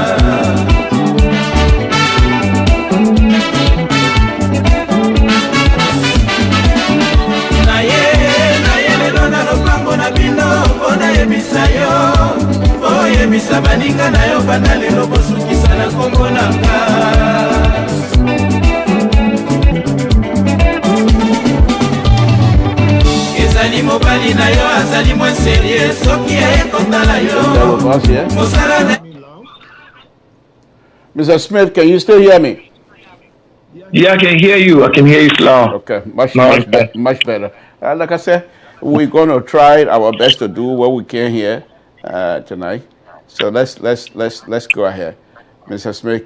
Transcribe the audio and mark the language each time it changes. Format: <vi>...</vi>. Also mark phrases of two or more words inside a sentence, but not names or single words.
<ln>naye lelo na lopango na bino mpo nayebisa yo oyebisa baninga na yo banda lelo bosukisa na kombo nanga ezali mobali mobali na yo azali mwa serie soki ekotala yo mosala na</ln> <en>Mr. Smith, can you still hear me? Yeah, I can hear you. I can hear you loud. Okay, much better. Like I said, we're going to try our best to do what we can here tonight. So let's go ahead, Mr. Smith.</en>